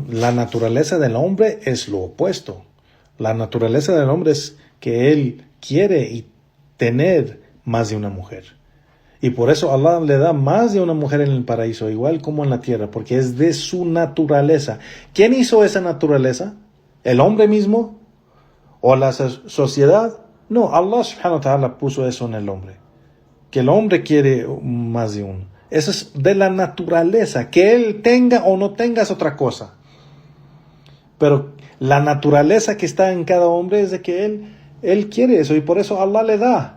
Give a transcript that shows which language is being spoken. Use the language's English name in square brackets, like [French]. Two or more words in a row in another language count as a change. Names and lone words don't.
[Spanish] La naturaleza del hombre es lo opuesto. La naturaleza del hombre es que él quiere tener más de una mujer. Y por eso Allah le da más de una mujer en el paraíso, igual como en la tierra, porque es de su naturaleza. ¿Quién hizo esa naturaleza? ¿El hombre mismo? ¿O la sociedad? No, [Arabic] الله سبحانه وتعالى [Spanish] puso eso en el hombre. Que el hombre quiere más de uno. Eso es de la naturaleza. Que él tenga o no tenga es otra cosa. Pero la naturaleza que está en cada hombre es de que él quiere eso y por eso Allah le da.